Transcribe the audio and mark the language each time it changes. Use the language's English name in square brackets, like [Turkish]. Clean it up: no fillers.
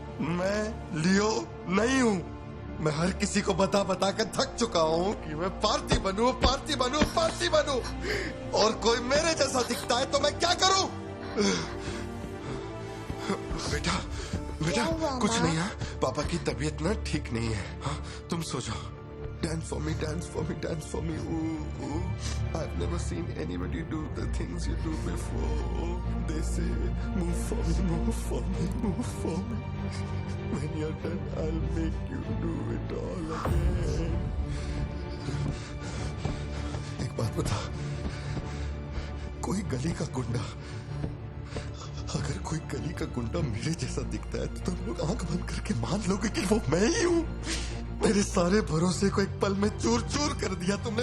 [Hindi] मैं लियो नहीं हूं। मैं हर किसी को बता बता कर थक चुका हूं कि मैं पार्थिबन हूं, पार्थिबन हूं, पार्थिबन हूं, और कोई मेरे जैसा दिखता है तो मैं क्या करूं? बेटा बेटा कुछ नहीं है, पापा की तबीयत ना ठीक नहीं है। हाँ, तुम सो जाओ। [English] Dance for me, dance for me, dance for me. Ooh, ooh. I've never seen anybody do the things you do before. They say, move for me, move for me, move for me. When you're done, I'll make you do it all again. [Hindi] एक बात बता, कोई गली का गुंडा, अगर कोई गली का गुंडा मेरे जैसा दिखता है तो तुम लोग आंख बंद करके मान लोगे कि वो मैं ही हूँ। मेरे सारे भरोसे को एक पल में चूर चूर कर दिया तुमने।